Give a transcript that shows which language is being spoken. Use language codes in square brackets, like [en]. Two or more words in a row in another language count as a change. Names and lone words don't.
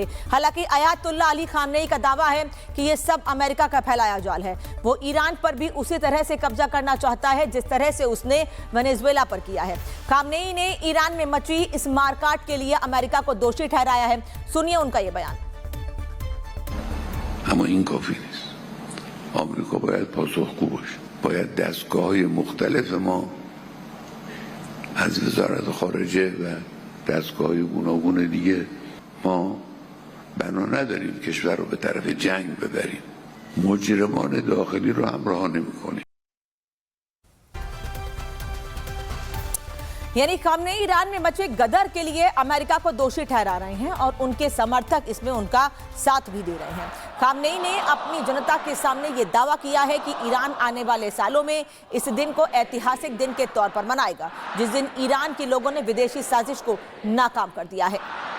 [hi] हालांकि अयातुल्लाह अली खामनेई का दावा है कि यह सब अमेरिका का फैलाया जाल है। वो ईरान पर भी उसी तरह से कब्जा करना चाहता है जिस तरह से उसने वेनेजुएला पर किया है। खामनेई ने ईरान में मची इस मारकाट के लिए अमेरिका को दोषी ठहराया है। सुनिए उनका ये बयान। [fa] اما این کافی نیست. آمریکا باید پاسخگو باشه. باید دستگاه‌های مختلف ما از وزارت خارجه و دستگاه‌های گوناگون دیگه ما بنا نداریم کشور رو به طرف جنگ ببریم. مجرمان داخلی رو همراه نمی‌کنیم. [hi] यानी खामनेई ईरान में मचे गदर के लिए अमेरिका को दोषी ठहरा रहे हैं और उनके समर्थक इसमें उनका साथ भी दे रहे हैं। खामनेई ने अपनी जनता के सामने ये दावा किया है कि ईरान आने वाले सालों में इस दिन को ऐतिहासिक दिन के तौर पर मनाएगा, जिस दिन ईरान के लोगों ने विदेशी साजिश को नाकाम कर दिया है।